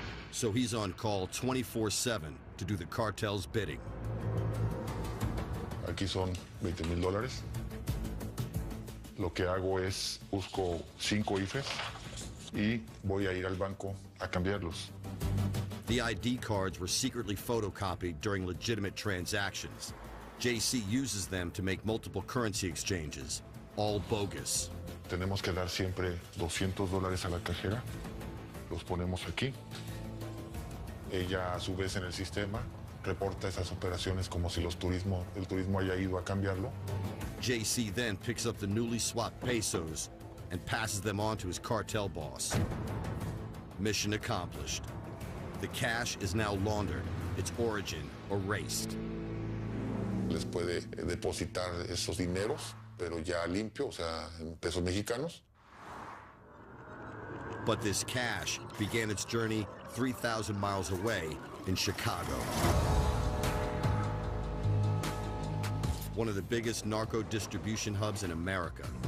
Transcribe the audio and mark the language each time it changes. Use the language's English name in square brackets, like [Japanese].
[English] So he's on call 24/7 to do the cartel's bidding. [Spanish] Aquí son $20,000. Lo que hago es busco 5 IFEs y voy a ir al banco a cambiarlos. [English] The ID cards were secretly photocopied during legitimate transactions. JC uses them to make multiple currency exchanges, all bogus. [Spanish] Tenemos que dar siempre $200 a la cajera. Los ponemos aquí. Ella, a su vez, en el sistema, reporta esas operaciones como si el turismo haya ido a cambiarlo. [English] JC then picks up the newly swapped pesos and passes them on to his cartel boss. Mission accomplished. The cash is now laundered, its origin erased. [Spanish] Les puede depositar esos dineros, pero ya limpio, o sea, en pesos mexicanos. [English] But this cash began its journey 3,000 miles away in Chicago. One of the biggest narco distribution hubs in America.